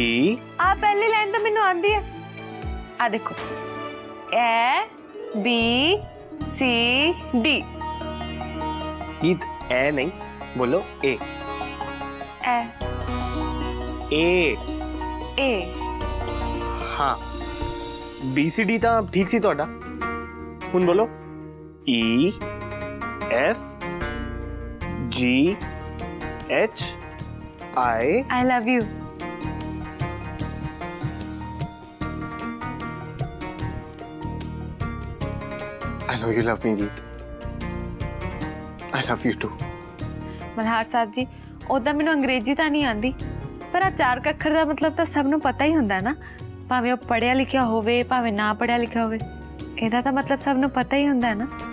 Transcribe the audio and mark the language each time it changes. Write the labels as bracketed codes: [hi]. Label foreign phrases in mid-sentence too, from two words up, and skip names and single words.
[pa] ਆ ਪਹਿਲੀ ਲਾਈਨ ਤਾਂ ਮੈਨੂੰ ਆਂਦੀ ਹੈ। ਆ ਦੇਖੋ, A B C D। ਗੀਤ ਐ ਨਹੀਂ, ਬੋਲੋ A। A हाँ BCD ਤਾਂ ਠੀਕ ਸੀ ਤੁਹਾਡਾ। ਹੁਣ ਬੋਲੋ E F G H I [en] love you। I know you love me ਗੀਤ। I love you too। [pa] ਮਲਹਾਰ ਸਾਹਿਬ ਜੀ, ਉਦਾਂ ਮੈਨੂੰ ਅੰਗਰੇਜ਼ੀ ਤਾਂ ਨਹੀਂ ਆਂਦੀ, ਪਰ ਆ 4 ਅੱਖਰ ਦਾ ਮਤਲਬ ਤਾਂ ਸਭ ਨੂੰ ਪਤਾ ਹੀ ਹੁੰਦਾ ਨਾ, ਭਾਵੇਂ ਉਹ ਪੜ੍ਹਿਆ ਲਿਖਿਆ ਹੋਵੇ ਭਾਵੇਂ ਨਾ ਪੜ੍ਹਿਆ ਲਿਖਿਆ ਹੋਵੇ। ਇਹਦਾ ਤਾਂ ਮਤਲਬ ਸਭ ਨੂੰ ਪਤਾ ਹੀ ਹੁੰਦਾ ਹੈ ਨਾ।